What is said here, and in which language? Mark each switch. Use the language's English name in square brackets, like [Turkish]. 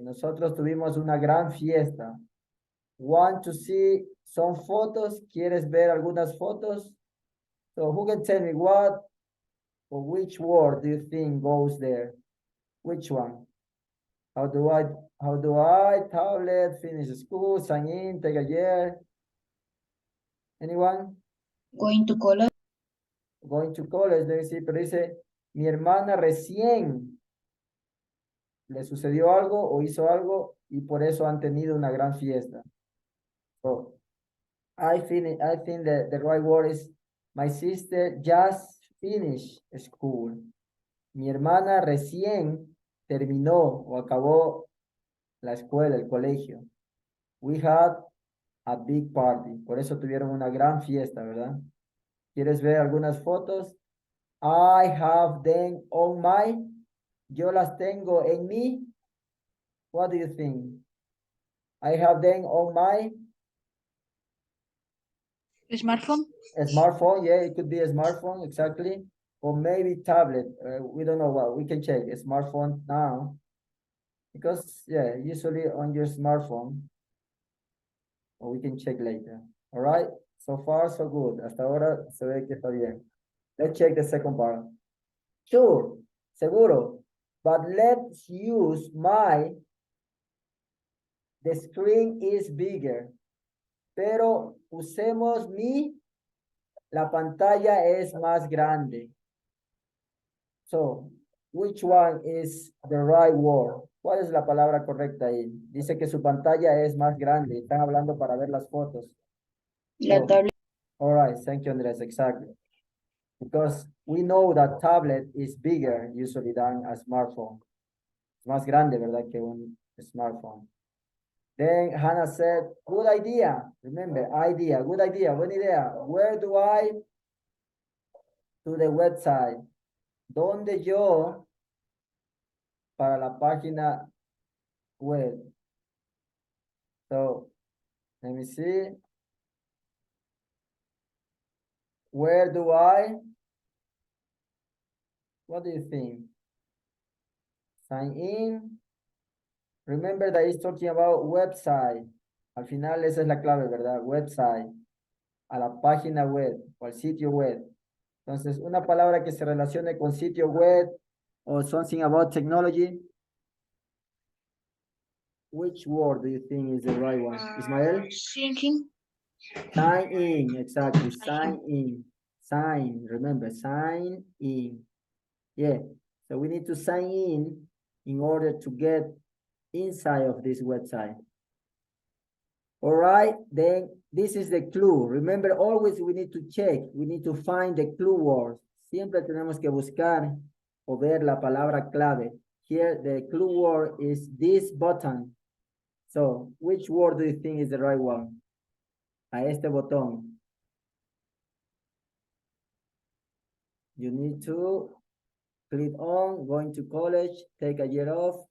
[Spanish] Nosotros tuvimos una gran fiesta. [English] Want to see some photos? [Spanish] ¿Quieres ver algunas fotos? [English] So who can tell me what or which word do you think goes there? Which one? How do I, tablet, finish school, sign in, take a year? Anyone? Going to college. Going to college, let me see, [Spanish] pero dice, mi hermana recién le sucedió algo o hizo algo y por eso han tenido una gran fiesta. [English] So, I think that the right word is, my sister just finished school. [Spanish] Mi hermana recién terminó o acabó la escuela, el colegio. [English] We had a big party. [Spanish] Por eso tuvieron una gran fiesta, ¿verdad? ¿Quieres ver algunas fotos? [English] I have them on my. [Spanish] Yo las tengo en mi. [English] What do you think? I have them on my. Smartphone. A smartphone, yeah, it could be a smartphone, exactly. Or maybe tablet. We don't know what. We can check a smartphone now. Because, yeah, usually on your smartphone. Or we can check later. All right? So far, so good. [Spanish] Hasta ahora se ve que está bien. [English] Let's check the second part. Sure, seguro. But let's use my. The screen is bigger. [Spanish] Pero usemos mi. La pantalla es más grande. So, which one is the right word? ¿Cuál es la palabra correcta ahí? Dice que su pantalla es más grande. Están hablando para ver las fotos. La tablet. [English] All right, thank you, Andres. Exactly. Because we know that tablet is bigger usually than a smartphone. [Spanish] Es más grande, ¿verdad? Que un smartphone. [English] Then Hannah said, good idea. Remember, idea, good idea, [Spanish] buena idea. [English] Where do I? To the website. [Spanish] ¿Dónde yo para la página web? [English] So, let me see. Where do I? What do you think? Sign in. Remember that he's talking about website. [Spanish] Al final esa es la clave, ¿verdad? [English] Website. [Spanish] A la página web o al sitio web. Entonces, una palabra que se relacione con sitio web [English] or something about technology. Which word do you think is the right one? Ismael? Thinking. Sign in, exactly. Sign in. Sign, remember, sign in. Yeah, so we need to sign in order to get inside of this website. All right, then this is the clue. Remember, always we need to check. We need to find the clue words. [Spanish] Siempre tenemos que buscar o ver la palabra clave. [English] Here, the clue word is this button. So, which word do you think is the right one? [Spanish] A este botón. [English] You need to click on, going to college, take a year off.